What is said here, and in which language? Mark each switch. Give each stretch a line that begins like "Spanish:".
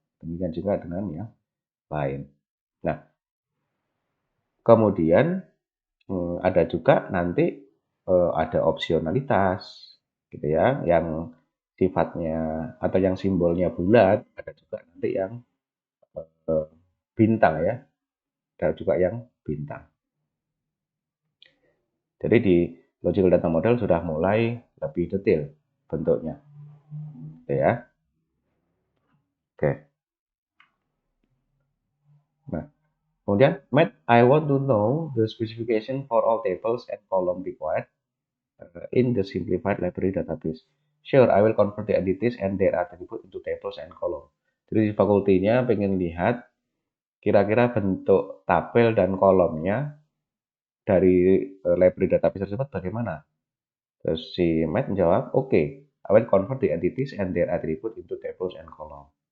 Indonesian: Demikian juga dengan yang lain. Nah, kemudian ada juga nanti ada opsionalitas gitu ya, yang sifatnya atau yang simbolnya bulat, ada juga nanti yang bintang ya, ada juga yang bintang. Jadi di logical data model sudah mulai lebih detail bentuknya, gitu ya. Oke. Nah, kemudian,
English: Matt, I want to know the specification for all tables and column required in the simplified library database. Sure, I will convert the entities and their attribute into tables and column.
Indonesian: Jadi fakultinya pengen lihat kira-kira bentuk tabel dan kolomnya dari library database tersebut bagaimana. Terus si Matt menjawab, oke,
English: I will convert the entities and their attribute into tables and column.